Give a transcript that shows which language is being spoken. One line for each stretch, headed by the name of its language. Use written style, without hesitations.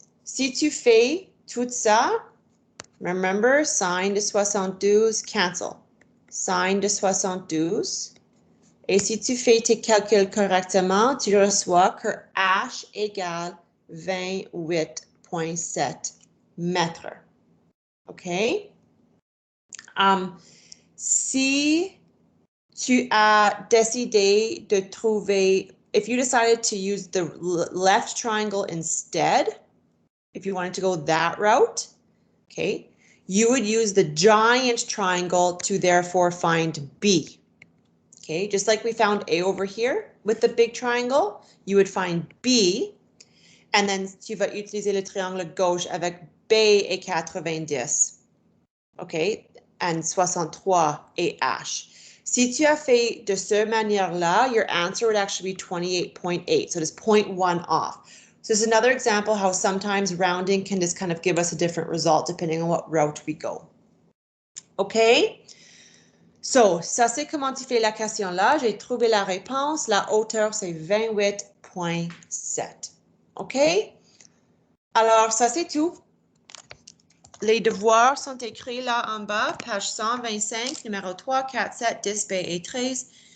French: Si tu fais tout ça, remember, sin de 72, cancel. Sin de 72. Et si tu fais tes calculs correctement, tu reçois que H égale 28.7 mètres. OK? Si tu as décidé de trouver,
English: if you decided to use the left triangle instead, if you wanted to go that route, okay, you would use the giant triangle to therefore find B. Okay, just like we found A over here with the big triangle, you would find B, and then
French: tu vas utiliser le triangle gauche avec B et 90. Okay, and 63 et H. Si tu as fait de cette manière-là,
English: your answer would actually be 28.8, so it is 0.1 off. So this is another example how sometimes rounding can just kind of give us a different result depending on what route we go. Okay?
French: So, ça c'est comment tu fais la question là. J'ai trouvé la réponse. La hauteur, c'est 28.7. OK? Alors, ça c'est tout. Les devoirs sont écrits là en bas, page 125, numéro 3, 4, 7, 10, B et 13.